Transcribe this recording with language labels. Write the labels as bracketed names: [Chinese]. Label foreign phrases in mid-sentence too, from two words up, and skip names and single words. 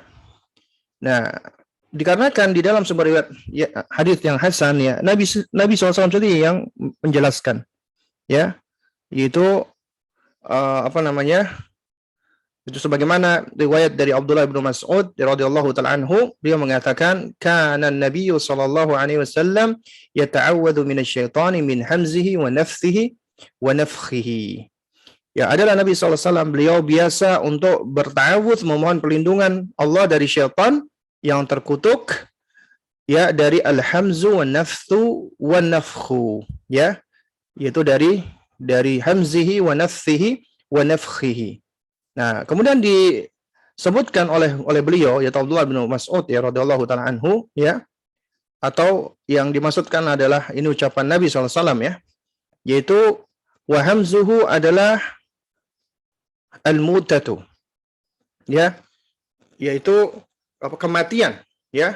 [Indonesian] Nah, dikarenakan di dalam sebuah riwayat, ya, hadis yang hasan, ya, Nabi SAW sendiri yang menjelaskan, ya, yaitu apa namanya, itu sebagaimana riwayat dari Abdullah bin Mas'ud [Arabic] رضي الله تعالى عنه, [Indonesian] dia mengatakan [Arabic] كان نبي صلى الله عليه وسلم يتعوذ من الشيطان من همزه ونفثه ونفخه. [Indonesian] Ya, adalah Nabi SAW, beliau biasa untuk berta'awudz, memohon perlindungan Allah dari syaitan yang terkutuk, ya, dari [Arabic] الهمز ونفث ونفخ, [Indonesian] ya, yaitu dari [Arabic] همزه ونفثه ونفخه. [Indonesian] Nah, kemudian disebutkan oleh beliau, yaitu Abdullah bin Mas'ud, ya, [Arabic] رضي الله تعالى عنه, [Indonesian] ya, atau yang dimaksudkan adalah ini ucapan Nabi SAW, ya, yaitu [Arabic] وهمزه [Indonesian] adalah al-mutatu, ya, yaitu kematian, ya.